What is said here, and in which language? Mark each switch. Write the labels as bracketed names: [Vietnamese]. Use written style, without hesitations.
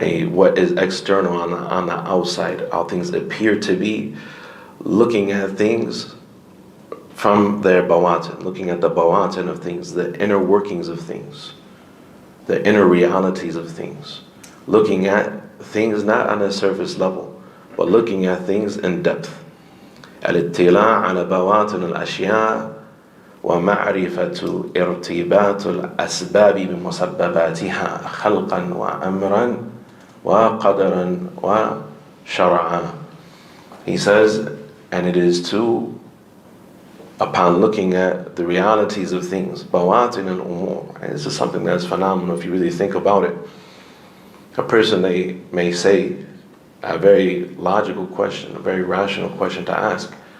[English] What is external on the outside, how things appear to be, looking at things from their bawatin, looking at the bawatin of things, the inner workings of things, the inner realities of things, looking at things not on a surface level, but looking at things in depth. [Arabic] Al-ittila' ala bawatin al-ashya' ومعرفة ارتباط الأسباب بمسبباتها خلقا وأمرا وقدرا وشرعا. [English] He says, and it is to, upon looking at the realities of things, bawatin al-umur, and this is something that's phenomenal if you really think about it. A person, they may say, a very logical question, a very rational question to ask.